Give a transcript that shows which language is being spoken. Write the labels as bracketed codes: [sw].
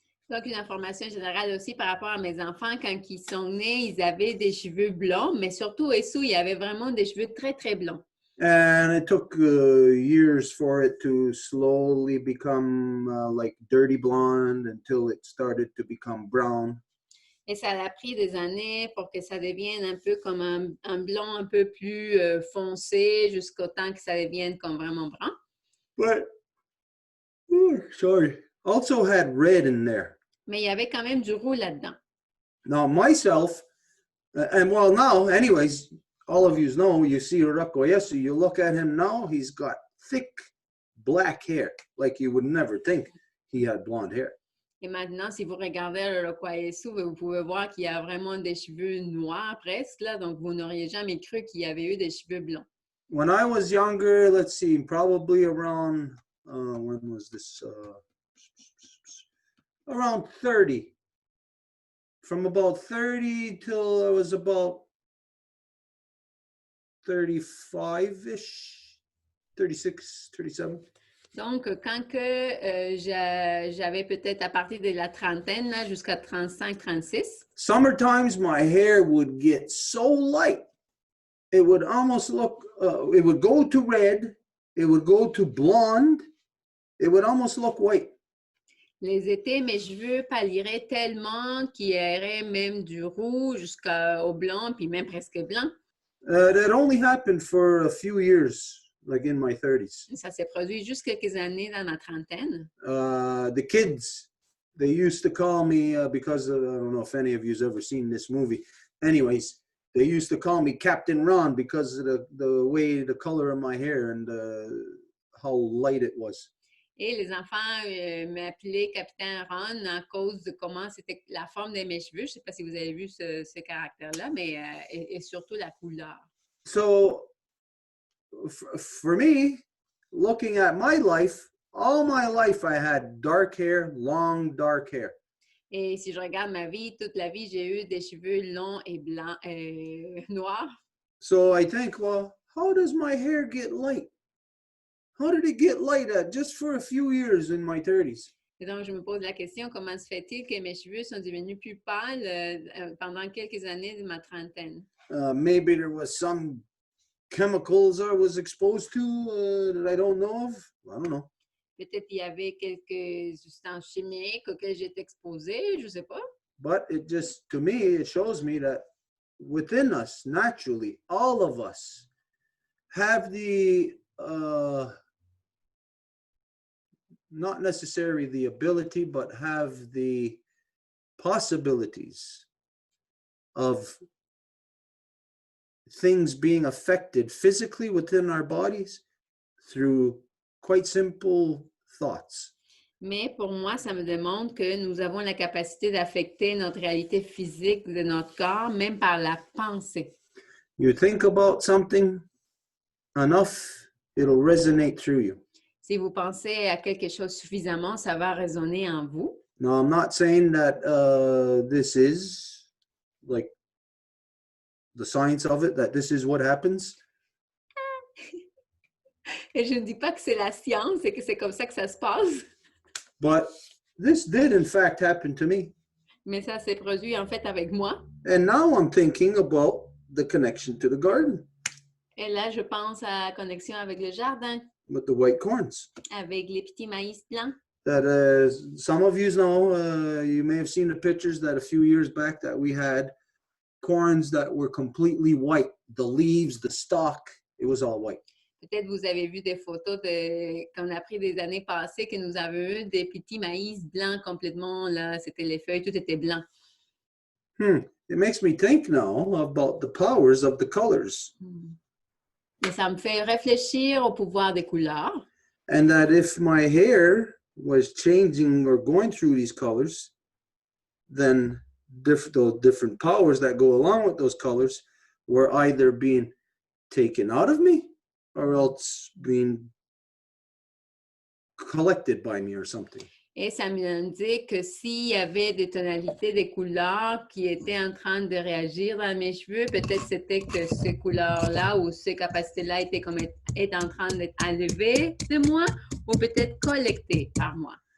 [fr] Donc, une information générale aussi par rapport à mes enfants, quand ils sont nés, ils avaient des cheveux blonds, mais surtout, Essou, il avait vraiment des cheveux très, très blonds. [en] And it took years for it to slowly become like dirty blonde until it started to become brown. [fr] Et ça a pris des années pour que ça devienne un peu comme un blond un peu plus foncé jusqu'au temps que ça devienne comme vraiment brun. [en] But, sorry, also had red in there. [fr] Mais il y avait quand même du roux là-dedans. [en] Now, myself, and well, now, anyways, all of you know, you see Urakoyesu, you look at him now, he's got thick black hair, like you would never think he had blonde hair. [fr] Et maintenant, si vous regardez le Kwaesu, vous pouvez voir qu'il a vraiment des cheveux noirs presque, là, donc vous n'auriez jamais cru qu'il avait eu des cheveux blonds. [en] When I was younger, let's see, probably around, when was this? Around 30. From about 30 till I was about 35-ish, 36, 37. [fr] Donc, quand j'avais peut-être à partir de la trentaine, là, jusqu'à 35-36, [en] Summertimes, my hair would get so light. It would almost look, it would go to red, it would go to blonde, it would almost look white. [fr] les étés, mes cheveux pâliraient tellement qu'il y aurait même du roux jusqu'au blanc, puis même presque blanc. [en] That only happened for a few years, like in my 30s. [fr] Ça s'est produit juste quelques années dans ma trentaine. [en] The kids, they used to call me because of, I don't know if any of you's ever seen this movie. Anyways, they used to call me Captain Ron because of the way, the color of my hair and how light it was. [fr] Et les enfants m'appelaient Capitaine Ron à cause de comment c'était la forme de mes cheveux. Je ne sais pas si vous avez vu ce caractère-là, mais et surtout la couleur. [en] So for me, looking at my life, all my life I had dark hair, long dark hair. [fr] Et si je regarde ma vie, toute la vie, j'ai eu des cheveux longs et blancs, noirs. [en] So I think, well, how does my hair get light? How did it get light at just for a few years in my 30s? [fr] Et donc, je me pose la question, comment se fait-il que mes cheveux sont devenus plus pâles pendant quelques années de ma trentaine? [en] Maybe there was some chemicals I was exposed to that I don't know of. I don't know. [fr] Peut-être qu'il y avait quelques substances chimiques auxquelles j'étais exposée, je ne sais pas. [en] But it just, to me, it shows me that within us, naturally, all of us have the, not necessarily the ability, but have the possibilities of things being affected physically within our bodies through quite simple thoughts. [fr] Mais pour moi, ça me démontre que nous avons la capacité d'affecter notre réalité physique de notre corps, même par la pensée. [en] You think about something enough, it'll resonate through you. [fr] Si vous pensez à quelque chose suffisamment, ça va résonner en vous. [en] Now, I'm not saying that this is like the science of it, that this is what happens. [fr] Et je ne dis pas que c'est la science et que c'est comme ça que ça se passe. [en] But this did, in fact, happen to me. [fr] Mais ça s'est produit en fait avec moi. [en] And now I'm thinking about the connection to the garden [fr] Et là, je pense à la connexion avec le jardin, [en] with the white corns. [fr] avec les petits maïs blancs. [en] That some of you know, you may have seen the pictures that a few years back that we had corns that were completely white. The leaves, the stalk, it was all white. [fr] Peut-être vous avez vu des photos qu'on a pris des années passées, que nous avons eu des petits maïs blancs complètement, là, c'était les feuilles, tout était blanc. [en] It makes me think now about the powers of the colors. [fr] Et ça me fait réfléchir au pouvoir des couleurs. [en] And that if my hair was changing or going through these colors, then those different powers that go along with those colors were either being taken out of me or else being collected by me or something. [fr] Et ça m'indique que s'il y avait des tonalités, des couleurs qui étaient en train de réagir dans mes cheveux, peut-être c'était que ces couleurs-là ou ces capacités-là étaient en train d'être enlevées de moi ou peut-être collectées par moi.